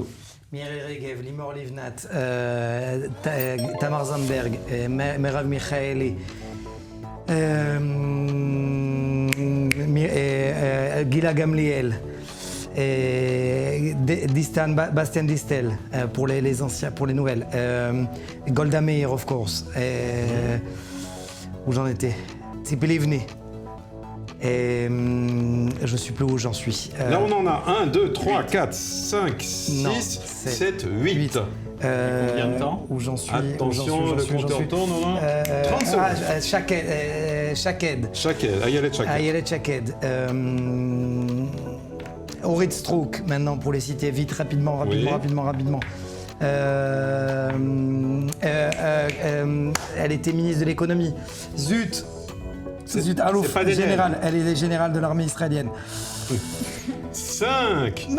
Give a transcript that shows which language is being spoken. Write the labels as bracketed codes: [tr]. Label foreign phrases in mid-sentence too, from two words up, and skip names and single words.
[fr] Miri Regev, Limor Livnat, Tamar Zandberg, Merav Michaeli, Gila Gamliel, Bastien Distel pour les anciens, pour les nouvelles, Golda Meir [en] of course, [fr] où j'en étais, Tzipi Livni. Et je suis plus où j'en suis. Là, on en a 1, 2, 3, 4, 5, 6, 7, 8. Combien de temps? Où j'en suis? Attention, le compteur tourne, on a 30 secondes. Shaked. Ayelet Shaked. Ayelet Shaked. Orit Strouk, maintenant, pour les citer vite, rapidement. Elle était ministre de l'économie. Zut, Alouf, général. Elle est générale de l'armée israélienne. 5, Non